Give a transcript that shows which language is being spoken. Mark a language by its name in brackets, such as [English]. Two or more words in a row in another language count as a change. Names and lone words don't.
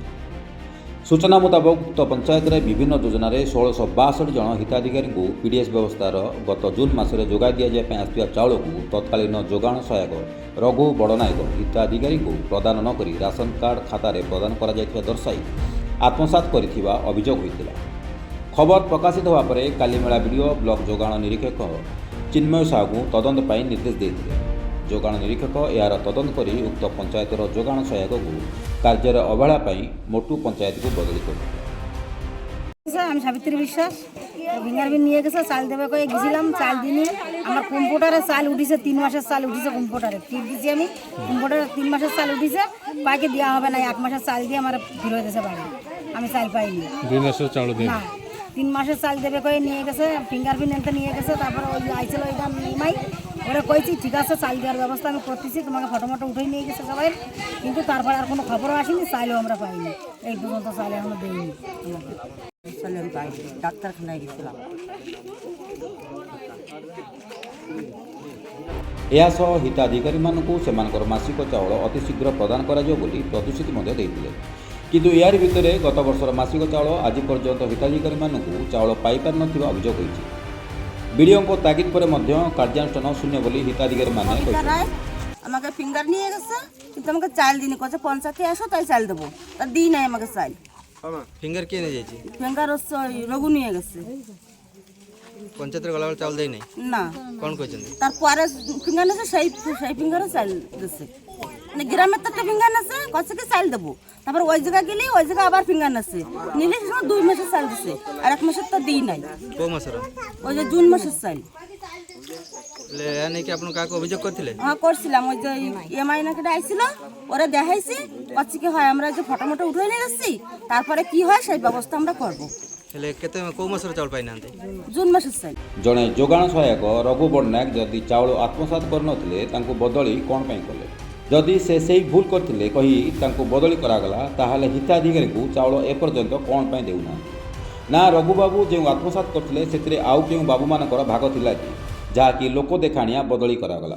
[Odia] ସୂଚନା ମୁତାବକ ଉକ୍ତ ପଞ୍ଚାୟତରେ ବିଭିନ୍ନ ଯୋଜନାରେ 1662 ଜଣ ହିତାଧିକାରୀଙ୍କୁ ପିଡିଏସ୍ ବ୍ୟବସ୍ଥାର ଗତ ଜୁନ୍ ମାସରେ ଯୋଗାଇ ଦିଆଯିବା ପାଇଁ ଆସିଥିବା ଚାଉଳକୁ ତତ୍କାଳୀନ ଯୋଗାଣ ସହାୟକ ରଘୁ ବଡ଼ନାୟକ ହିତାଧିକାରୀଙ୍କୁ ପ୍ରଦାନ ନ କରି ରାସନ କାର୍ଡ ଖାତାରେ ପ୍ରଦାନ କରାଯାଇଥିବା ଦର୍ଶାଇ ଆତ୍ମସାତ କରିଥିବା ଅଭିଯୋଗ ହୋଇଥିଲା। ଖବର ପ୍ରକାଶିତ ହେବା ପରେ କାଲିମେଳା ବିଡିଓ ବ୍ଲକ ଯୋଗାଣ ନିରୀକ୍ଷକ ଚିନ୍ମୟ ସାହୁଙ୍କୁ ତଦନ୍ତ ପାଇଁ ନିର୍ଦ୍ଦେଶ ଦେଇଥିଲେ। ଯୋଗାଣ ନିରୀକ୍ଷକ ଏହାର ତଦନ୍ତ କରି ଉକ୍ତ ପଞ୍ଚାୟତର ଯୋଗାଣ ସହାୟକକୁ କାର୍ଯ୍ୟରେ ଅବହେଳା ପାଇଁ ମୋଟୁ ପଞ୍ଚାୟତକୁ ବଦଳି କରିଥିଲେ। [Bangla] আমি সাবিত্রী বিশ্বাস ফিঙ্গারপ্রিন্ট নিয়ে গেছে চাল দেবে কয়ে গেছিলাম, চাল দিনই আমার কম্পিউটারে চাল উঠিছে, 3 মাসের চাল উঠিছে কম্পিউটারে, টিপ দিছি আমি কম্পিউটারে 3 মাসের চাল উঠিছে, পাইকে দেওয়া হবে না, 1 মাসের চাল দিয়ে আমার ফিরে দিয়েছে বাড়ি, আমি চাল পাইনি। 2 মাসের চাল দেয় না, 3 মাসের চাল দেবে কয়ে নিয়ে গেছে, ফিঙ্গারপ্রিন্ট এনতে নিয়ে গেছে, তারপরে ওই আইছিল ওইটা নিমাই ওরা কইছি ঠিক আছে চাল দেওয়ার ব্যবস্থা আমি করতেছি, তোমাকে ফটো উঠে নিয়ে গেছে সবাই, কিন্তু তারপরে আর কোনো খবরও আসেনি, চাইলেও আমরা পাইনি, এই পর্যন্ত চাইলে এখনো দেয়নি। আমি পাইনি, ডাক্তারখানায় গেছিলাম। [Odia] ଏହାସହ ହିତାଧିକାରୀମାନଙ୍କୁ ସେମାନଙ୍କର ମାସିକ ଚାଉଳ ଅତିଶୀଘ୍ର ପ୍ରଦାନ କରାଯିବ ବୋଲି ପ୍ରତିଶ୍ରୁତି ମଧ୍ୟ ଦେଇଥିଲେ। କିନ୍ତୁ ଏହାରି ଭିତରେ ଗତ ବର୍ଷର ମାସିକ ଚାଉଳ ଆଜି ପର୍ଯ୍ୟନ୍ତ ହିତାଧିକାରୀମାନଙ୍କୁ ଚାଉଳ ପାଇପାରିନଥିବା ଅଭିଯୋଗ ହୋଇଛି। ବିଡିଓଙ୍କ ତାଗିଦ ପରେ ମଧ୍ୟ କାର୍ଯ୍ୟାନୁଷ୍ଠାନ ଶୂନ୍ୟ ବୋଲି হিতাধিকারীମାନେ କହିଛନ୍ତି। [Bangla] আমাকে ফিঙ্গার নিয়ে গেছে, কিন্তু আমাকে চাল দিনি, কছে পঞ্চায়েতে আসো তাই চাল দেবো, তা দিই নাই আমাকে চাল। ফিঙ্গার কে নিয়ে যাইছি? ফিঙ্গার হচ্ছে রঘু নিয়ে গেছে। পঞ্চায়েতের গলাবেল চাউল দেয় নাই? না। কোন কইছেন? তারপরে ফিঙ্গার নেছে, সেই ফিঙ্গারও চাল দিচ্ছে, মানে গ্রামের তো একটা ফিঙ্গার নেছে, কছে কি চাল দেবো, তারপর ওই জায়গা গেলি ওই জায়গা আবার ফিঙ্গার নেছে, নিলে সে 2 মাসের চাল দিচ্ছে, আর 1 মাসের তো দিই নাই। কোন মাসের? ওই যে জুন মাসের চাল। নাকি আপনার কাকে অভিযোগ করছিলেন? হ্যাঁ করছিলাম, ওই যে ইএমআই নাকি আইছিল, ওরা দেখাইছি, কচ্ছে কি হয় আমরা যে ফটো উঠে নিয়ে যাচ্ছি, তারপরে কি হয় সেই ব্যবস্থা আমরা করবো। [Odia] ହେଲେ କେତେ କୋଉ ମାସର ଚାଉଳ ପାଇନାହାନ୍ତି? ଜୁନ୍ ମାସ ଚାଲ। ଜଣେ ଯୋଗାଣ ସହାୟକ ରଘୁ ବଡ଼ନାୟକ ଯଦି ଚାଉଳ ଆତ୍ମସାତ କରିନଥିଲେ ତାଙ୍କୁ ବଦଳି କ'ଣ ପାଇଁ କଲେ? ଯଦି ସେ ସେହି ଭୁଲ କରିଥିଲେ କହି ତାଙ୍କୁ ବଦଳି କରାଗଲା, ତାହେଲେ ହିତାଧିକାରୀଙ୍କୁ ଚାଉଳ ଏପର୍ଯ୍ୟନ୍ତ କ'ଣ ପାଇଁ ଦେଉନାହାନ୍ତି? ନା ରଘୁବାବୁ ଯେଉଁ ଆତ୍ମସାତ କରିଥିଲେ ସେଥିରେ ଆଉ କେଉଁ ବାବୁମାନଙ୍କର ଭାଗ ଥିଲା କି, ଯାହାକି ଲୋକ ଦେଖାଣିଆ ବଦଳି କରାଗଲା?